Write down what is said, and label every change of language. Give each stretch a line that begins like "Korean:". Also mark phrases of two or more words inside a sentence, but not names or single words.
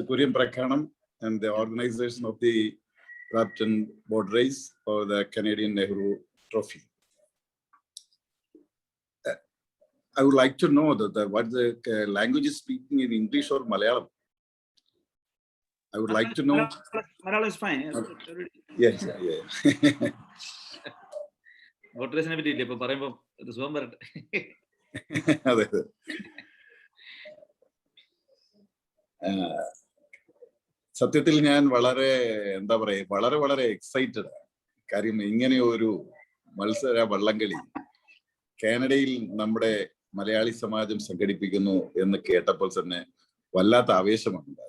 English: Kurian Prakhanam and the organization of the Brampton Boat Race for the Canadian Nehru Trophy. I would like to know what the language is speaking in English or Malayalam. I would like to know. Malayalam is fine. Yes, yeah.
Malayalam: Boat race നെ പറ്റിയില്ല ഇപ്പോ പറയുമ്പോ ഒരു സുഖം വരട്ടെ. അതെ. സത്യത്തിൽ ഞാൻ വളരെ എന്താ പറയുക വളരെ എക്സൈറ്റഡ്. കാര്യം ഇങ്ങനെ ഒരു മത്സര വള്ളംകളി കാനഡയിൽ നമ്മുടെ മലയാളി സമാജം സംഘടിപ്പിക്കുന്നു എന്ന് കേട്ടപ്പോൾ തന്നെ വല്ലാത്ത ആവേശമാണ് ഉണ്ടായത്.